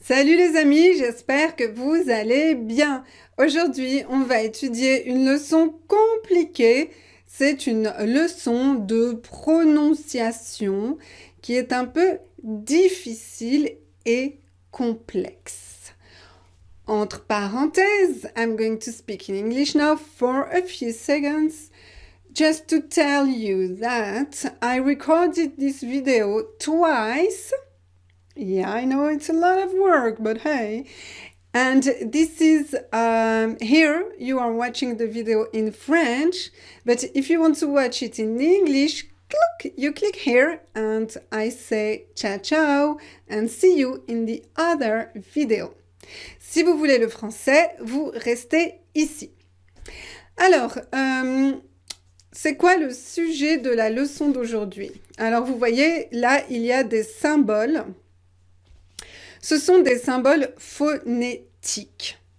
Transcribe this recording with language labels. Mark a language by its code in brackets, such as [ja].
[fr] Salut les amis, j'espère que vous allez bien. Aujourd'hui, on va étudier une leçon compliquée. C'est une leçon de prononciation qui est un peu difficile et complexe. Entre parenthèses, [en] I'm going to speak in English now for a few seconds. Just to tell you that I recorded this video twice. Yeah, I know it's a lot of work, but hey. And this is, here you are watching the video in French, but if you want to watch it in English, you click here and I say ciao ciao and see you in the other video. [fr] Si vous voulez le français, vous restez ici. Alors, c'est quoi le sujet de la leçon d'aujourd'hui? Alors, vous voyez, là, il y a des symboles. Ce sont des symboles phonétiques.